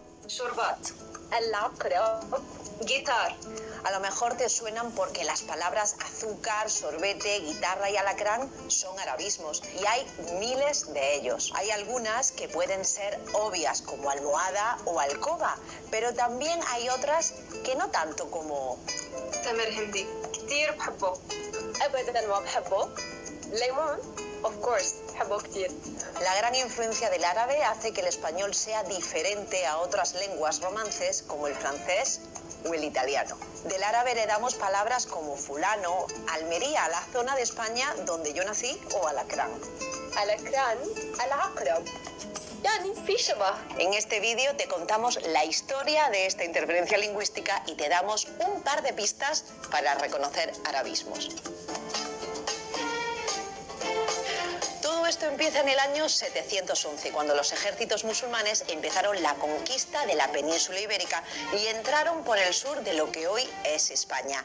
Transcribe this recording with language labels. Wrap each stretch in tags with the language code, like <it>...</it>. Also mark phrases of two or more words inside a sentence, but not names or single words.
<ar>شوربات. العقرب. جيتار.</ar> <es>A lo mejor te suenan porque las palabras azúcar, sorbete, guitarra y alacrán son arabismos y hay miles de ellos. Hay algunas que pueden ser obvias como almohada o alcoba, pero también hay otras que no tanto como</es> <ar>تمر هندي كتير بحبه. أبداً ما بحبه. ليمون.</ar> <en>Of course,</en> <ar>بحبه كتير.</ar> <es>La gran influencia del árabe hace que el español sea diferente a otras lenguas romances como el francés o el italiano. Del árabe heredamos palabras como fulano, Almería, la zona de España donde yo nací, o alacrán.</es> <ar>العكران. العقرب. يعني في شبه.</ar> <es>En este vídeo te contamos la historia de esta interferencia lingüística y te damos un par de pistas para reconocer arabismos. Todo esto empieza en el año 711, cuando los ejércitos musulmanes empezaron la conquista de la península ibérica y entraron por el sur de lo que hoy es España.</es>